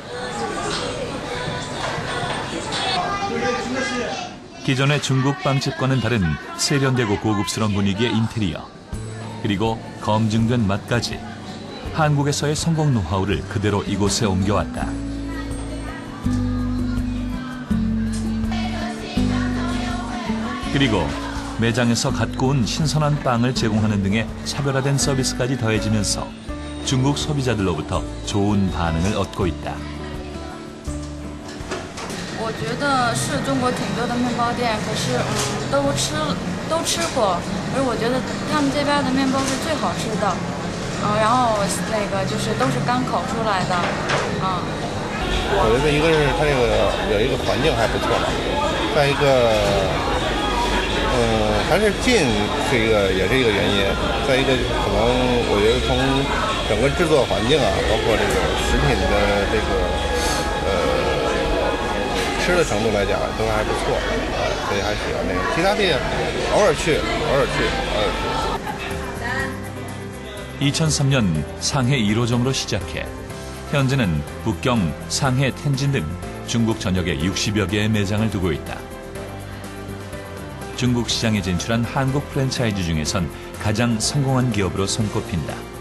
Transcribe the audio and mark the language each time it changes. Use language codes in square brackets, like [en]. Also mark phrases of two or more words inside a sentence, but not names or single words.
[ko] 기존의 중국 빵집과는 다른 세련되고 고급스러운 분위기의 인테리어, 그리고 검증된 맛까지 한국에서의 성공 노하우를 그대로 이곳에 옮겨왔다. 그리고 매장에서 갓 구운 신선한 빵을 제공하는 등의 차별화된 서비스까지 더해지면서 중국 소비자들로부터 좋은 반응을 얻고 있다. [zh] 我觉得是中国挺多的面包店，可是都吃过，而我觉得他们这边的面包是最好吃的，然后那个就是都是刚烤出来的，我觉得一个是它这个有一个环境还不错吧，再一个，还是近是一个也是一个原因，再一个可能我觉得从整个制作环境啊，包括这个食品的这个吃的程度来讲都还不错，所以还喜欢那个。其他店偶尔去。 [ko] 2003년 상해 1호점으로 시작해 현재는 북경, 상해, 텐진 등 중국 전역에 60여 개의 매장을 두고 있다. 중국 시장에 진출한 한국 프랜차이즈 중에선 가장 성공한 기업으로 손꼽힌다.